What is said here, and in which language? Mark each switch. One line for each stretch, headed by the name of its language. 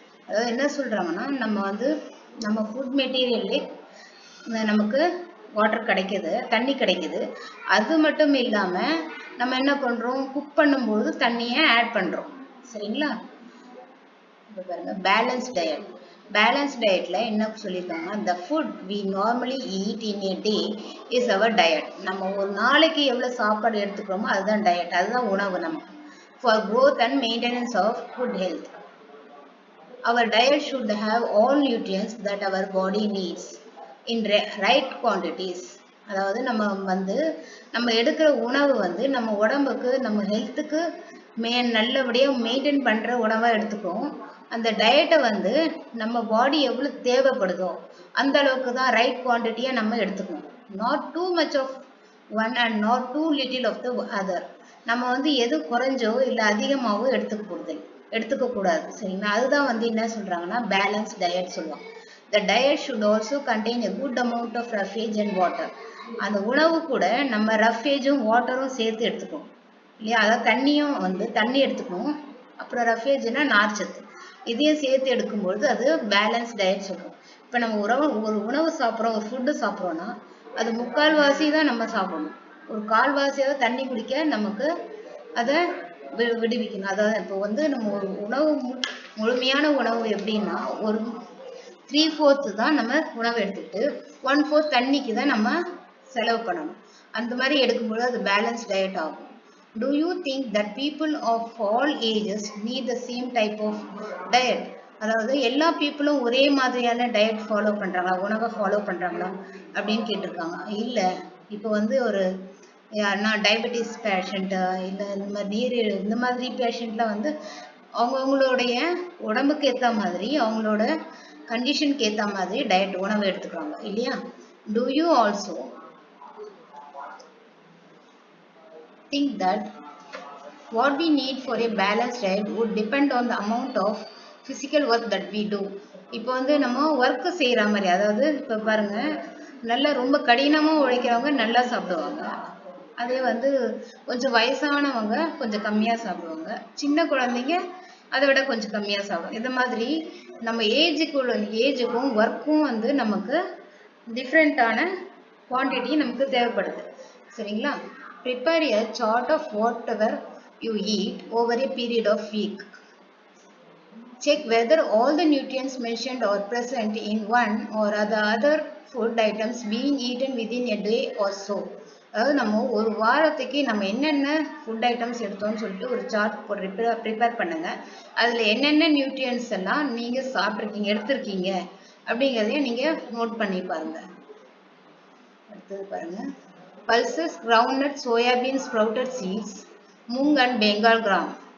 Tamil: அதாவது என்ன சொல்கிறாங்கன்னா நம்ம வந்து நம்ம ஃபுட் மெட்டீரியல்லே நமக்கு வாட்டர் கிடைக்கிது, தண்ணி கிடைக்கிது. அது மட்டும் இல்லாமல் நம்ம என்ன பண்ணுறோம், குக் பண்ணும்போது தண்ணியை ஆட் பண்ணுறோம். சரிங்களா, இப்போ பாருங்கள் பேலன்ஸ் டயட். பேலன்ஸ் டயட்டில் என்ன சொல்லியிருக்காங்கன்னா
English: the food we normally eat in a day is our diet.
Tamil: நம்ம ஒரு நாளைக்கு எவ்வளோ சாப்பாடு எடுத்துக்கிறோமோ அதுதான் டயட், அதுதான் உணவு நமக்கு.
English: For growth and maintenance of good health, our diet should have all nutrients that our body needs in right quantities.
Tamil: அதாவது நம்ம எடுக்கிற உணவு வந்து நம்ம உடம்புக்கு நம்ம ஹெல்த்துக்கு நல்லபடியாக மெயின்டைன் பண்ணுற உணவாக எடுத்துக்கிறோம். அந்த டயட்டை வந்து நம்ம பாடி எவ்வளோ தேவைப்படுதோ அந்த அளவுக்கு தான் ரைட் குவான்டிட்டியாக நம்ம எடுத்துக்கணும்.
English: Not too much of one and not too little of the other.
Tamil: நம்ம வந்து எது குறைஞ்சோ இல்லை அதிகமாகவோ எடுத்துக்கக்கூடாது. சரிங்களா, அதுதான் வந்து என்ன சொல்கிறாங்கன்னா பேலன்ஸ் டயட் சொல்லுவாங்க.
English: The diet should also contain a good amount of roughage and water.
Tamil: அந்த உணவு கூட நம்ம ரஃபேஜும் வாட்டரும் சேர்த்து எடுத்துக்கணும் இல்லையா, அதாவது தண்ணியும் வந்து தண்ணி எடுத்துக்கணும், அப்புறம் ரஃபேஜ்னா நார்ச்சத்து, இதையும் சேர்த்து எடுக்கும்பொழுது அது பேலன்ஸ் டயட் சொல்கிறோம். இப்போ நம்ம ஒரு உணவு சாப்பிட்றோம், ஒரு ஃபுட்டு சாப்பிட்றோன்னா அது முக்கால்வாசி தான் நம்ம சாப்பிடணும். ஒரு கால்வாசியாவது தண்ணி குடிக்க நமக்கு அதை விடுவிக்கணும். அதாவது இப்போ வந்து நம்ம ஒரு உணவு முழுமையான உணவு எப்படின்னா ஒரு 3/4 தான் நம்ம உணவு எடுத்துக்கிட்டு 1/4 தண்ணிக்கு தான் நம்ம செலவு பண்ணணும். அந்த மாதிரி எடுக்கும்போது அது பேலன்ஸ் டயட் ஆகும்.
English: Do you think that people of all ages need the same type of diet?
Tamil: அதாவது எல்லா பீப்புளும் ஒரே மாதிரியான டயட் ஃபாலோ பண்றாங்களா, உணவை ஃபாலோ பண்றாங்களா அப்படின்னு கேட்டிருக்காங்க. இல்ல, இப்போ வந்து ஒரு நான் டயபெட்டிஸ் பேஷண்ட்டு இல்லை இந்த மாதிரி நீரிழிவு இந்த மாதிரி பேஷண்ட்ல வந்து அவங்கவுங்களுடைய உடம்புக்கு ஏற்ற மாதிரி அவங்களோட கண்டிஷனுக்கு ஏற்ற மாதிரி டயட் உணவு எடுத்துக்கிறாங்க இல்லையா?
English: Do you also think that what we need for a balanced diet would depend on the amount of physical work that we do?
Tamil: இப்போ வந்து நம்ம ஒர்க்கு செய்கிற மாதிரி, அதாவது இப்போ பாருங்க, நல்லா ரொம்ப கடினமாக உழைக்கிறவங்க நல்லா சாப்பிடுவாங்க. அதே வந்து கொஞ்சம் வயசானவங்க கொஞ்சம் கம்மியாக சாப்பிடுவாங்க. சின்ன குழந்தைங்க அதை விட கொஞ்சம் கம்மியாக சாப்பிடுவாங்க. இந்த மாதிரி நம்ம ஏஜுக்கும் ஒர்க்கும் வந்து நமக்கு டிஃப்ரெண்ட்டான குவான்டிட்டி நமக்கு தேவைப்படுது. சரிங்களா?
English: Prepare a chart of whatever you eat over a period of week. Check whether all the nutrients mentioned are present in one or the other food items being eaten within a day or so.
Tamil: அதாவது நம்ம ஒரு வாரத்துக்கு நம்ம என்னென்ன food items எடுத்தோம்னு சொல்லிட்டு ஒரு chart prepare பண்ணுங்க. அதில் என்னென்ன நியூட்ரியன்ஸ் எல்லாம் நீங்கள் சாப்பிட்ருக்கீங்க, எடுத்திருக்கீங்க அப்படிங்கிறதையும் நீங்கள் நோட் பண்ணி பாருங்க. அடுத்தது பாருங்க,
English: pulses, groundnut, soybean, sprouted seeds, mung and Bengal gram.